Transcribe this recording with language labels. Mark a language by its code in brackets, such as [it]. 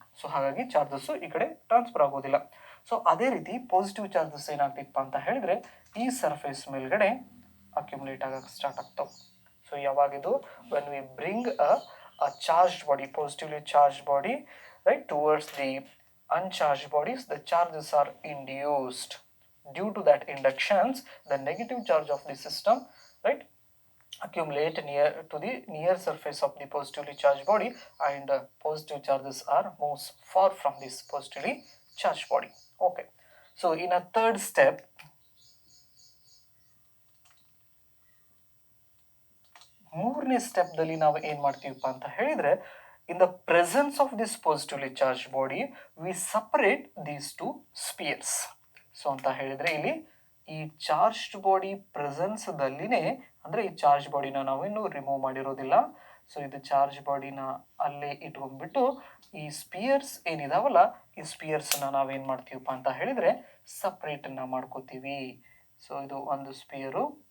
[kn] So ಹಾಗಾಗಿ charges ಈ ಕಡೆ ಟ್ರಾನ್ಸ್ಫರ್ ಆಗೋದಿಲ್ಲ. ಸೊ ಅದೇ ರೀತಿ ಪಾಸಿಟಿವ್ ಚಾರ್ಜಸ್ ಏನಾಗ್ತಿಪ್ಪ ಅಂತ ಹೇಳಿದರೆ ಈ ಸರ್ಫೇಸ್ ಮೇಲ್ಗಡೆ ಅಕ್ಯುಮುಲೇಟ್ ಆಗಕ್ಕೆ ಸ್ಟಾರ್ಟ್ ಆಗ್ತಾವೆ. So ಯಾವಾಗಿದು? [en] When we bring a charged body, positively charged body, right, towards the uncharged bodies, the charges are induced. Due to that inductions, the negative charge of the system, right, accumulate near surface of the positively charged body, and positive charges are moves far from this positively charged body. Okay. So in a third step, [kn] ಮೂರನೇ ಸ್ಟೆಪ್ದಲ್ಲಿ ನಾವು ಏನು ಮಾಡ್ತೀವಪ್ಪ ಅಂತ ಹೇಳಿದರೆ [en] in the presence of this positively charged body we separate these 2 spheres. [kn] So ಅಂತ ಹೇಳಿದರೆ ಇಲ್ಲಿ ಈ ಚಾರ್ಜ್ಡ್ ಬಾಡಿ ಪ್ರೆಸೆನ್ಸ್ದಲ್ಲಿನೇ, ಅಂದರೆ ಈ ಚಾರ್ಜ್ ಬಾಡಿನ ನಾವೇನು ರಿಮೂವ್ ಮಾಡಿರೋದಿಲ್ಲ. ಸೊ ಇದು ಚಾರ್ಜ್ ಬಾಡಿನ ಅಲ್ಲೇ ಇಟ್ಕೊಂಡ್ಬಿಟ್ಟು ಈ ಸ್ಪಿಯರ್ಸ್ ಏನಿದಾವಲ್ಲ ಈ ಸ್ಪಿಯರ್ಸನ್ನ ನಾವೇನು ಮಾಡ್ತೀವಪ್ಪ ಅಂತ ಹೇಳಿದರೆ ಸಪ್ರೇಟನ್ನು ಮಾಡ್ಕೋತೀವಿ. ಸೊ ಇದು ಒಂದು ಸ್ಪಿಯರು,